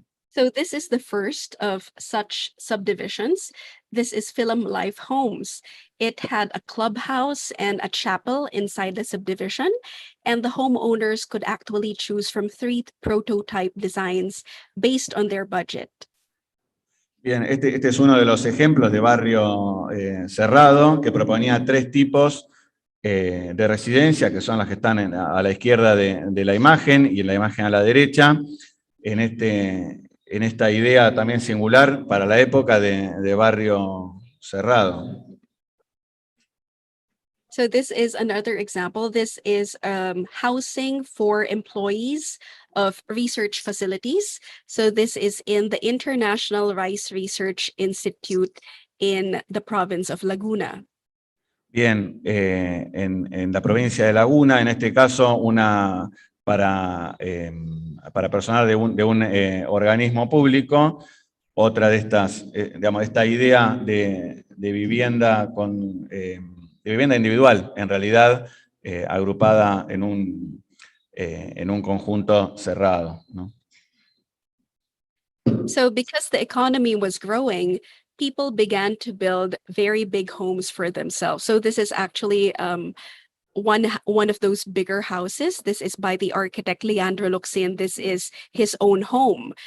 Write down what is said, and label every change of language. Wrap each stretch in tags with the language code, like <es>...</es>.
<en>So this is the first of such subdivisions. This is Film Life Homes. It had a clubhouse and a chapel inside the subdivision, and the homeowners could actually choose from 3 prototype designs based on their budget.</en> <es>Bien, este es uno de los ejemplos de barrio cerrado que proponía 3 tipos de residencia, que son las que están a la izquierda de la imagen y en la imagen a la derecha, en esta idea también singular para la época de barrio cerrado.</es> <en>So this is another example. This is housing for employees of research facilities. So this is in the International Rice Research Institute in the province of Laguna.</en> <es>Bien, en la provincia de Laguna, en este caso, para personal de un organismo público, otra de estas, digamos, esta idea de vivienda de vivienda individual, en realidad, agrupada en un conjunto cerrado, ¿no?</es> <en>So because the economy was growing, people began to build very big homes for themselves. So this is actually one of those bigger houses. This is by the architect Leandro Luxin. This is his own home.</en>